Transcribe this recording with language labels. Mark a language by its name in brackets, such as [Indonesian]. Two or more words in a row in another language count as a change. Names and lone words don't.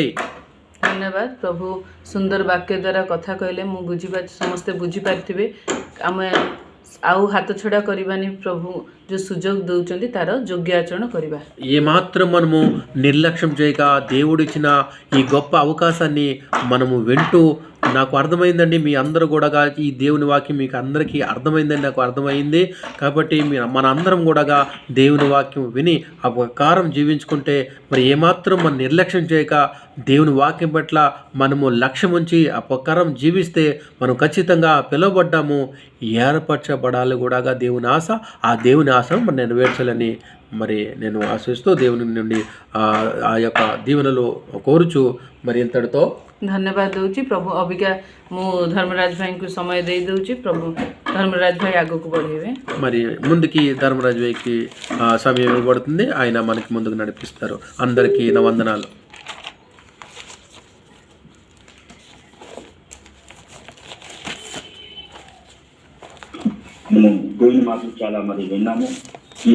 [Odia] ଧନ୍ୟବାଦ ପ୍ରଭୁ, ସୁନ୍ଦର ବାକ୍ୟ ଦ୍ୱାରା କଥା କହିଲେ ମୁଁ ବୁଝିପାରୁଛି, ସମସ୍ତେ ବୁଝିପାରିଥିବେ। ଆମେ ଆଉ ହାତ ଛଡ଼ା କରିବାନି, ପ୍ରଭୁ ଯେଉଁ ସୁଯୋଗ ଦେଉଛନ୍ତି ତାର ଯୋଗ୍ୟ ଆଚରଣ କରିବା। [Telugu] ఏమాత్రం మనము నిర్లక్ష్యం చేయక దేవుడిచ్చిన ఈ గొప్ప అవకాశాన్ని మనము వింటూ, నాకు అర్థమైందండి మీ అందరూ కూడా ఈ దేవుని వాక్యం మీకు అందరికీ అర్థమైందని నాకు అర్థమైంది కాబట్టి మన అందరం కూడా దేవుని వాక్యం విని ఆ ప్రకారం జీవించుకుంటే, మరి ఏమాత్రం మనం నిర్లక్ష్యం చేయక దేవుని వాక్యం పట్ల మనము లక్ష్యం ఉంచి ఆ ప్రకారం జీవిస్తే మనం ఖచ్చితంగా పిలువబడ్డాము, ఏర్పరచబడాలి కూడా దేవుని ఆశ, ఆ దేవుని ఆశను మనం నెరవేర్చాలని మరి నేను ఆశిస్తూ దేవుని నుండి ఆ యొక్క దీవెనలు కోరుచు మరి ఇంతటితో [Odia] ଧନ୍ୟବାଦ ଦେଉଛି। ପ୍ରଭୁ ଅବିକା ମୁଁ ଧର୍ମରାଜ ଭାଇଙ୍କୁ ସମୟ ଦେଇ ଦେଉଛି, ପ୍ରଭୁ ଧର୍మరాజ్ భాయ్ ଆଗକୁ ବଢ଼େଇବେ। [Telugu] మరి ముందుకి ధర్మరాజ్ భాయ్కి సమయం ఇవ్వబడుతుంది, ఆయన మనకి ముందుకు నడిపిస్తారు। అందరికీ నా వందనాలు। దేవుని మాటలు చాలా మరి విన్నాము।